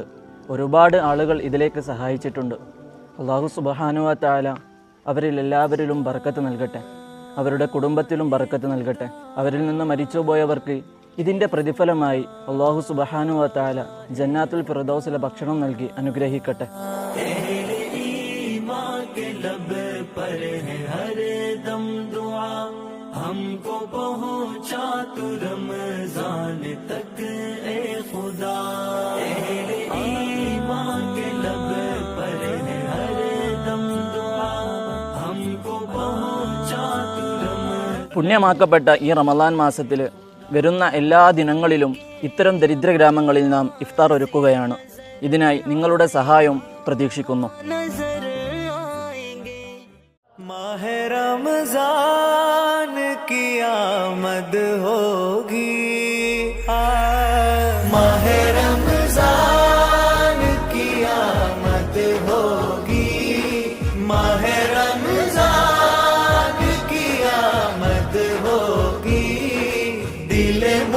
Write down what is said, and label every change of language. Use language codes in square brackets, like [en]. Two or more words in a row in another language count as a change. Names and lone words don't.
[ml] ഒരുപാട് ആളുകൾ ഇതിലേക്ക് സഹായിച്ചിട്ടുണ്ട്. [ar] الله سبحانه وتعالى [ml] അവരിൽ എല്ലാവരിലും ബർക്കത്ത് നൽകട്ടെ, അവരുടെ കുടുംബത്തിലും ബർക്കത്ത് നൽകട്ടെ. അവരിൽ നിന്ന് മരിച്ചുപോയവർക്ക് ഇതിൻ്റെ പ്രതിഫലമായി [ar] الله سبحانه وتعالى [ml] ജന്നാത്തുൽ ഫിർദൗസിലെ ഭക്ഷണം നൽകി അനുഗ്രഹിക്കട്ടെ. [hi] हमको पहुंचा तू रमजान तक ए खुदा, ईमान के लब पर है हर दम दुआ, हमको पहुंचा तू रमजान. [ml] പുണ്യമാക്കപ്പെട്ട ഈ റമളാൻ മാസത്തിൽ വരുന്ന എല്ലാ ദിനങ്ങളിലും ഇത്തരം ദരിദ്ര ഗ്രാമങ്ങളിൽ നാം ഇഫ്താർ ഒരുക്കുകയാണ്. ഇതിനായി നിങ്ങളുടെ സഹായം പ്രതീക്ഷിക്കുന്നു. [hi] माहे रमज़ान की आमद होगी, माहे रमजान की आमद होगी, माहे रमजान की आमद होगी, दिल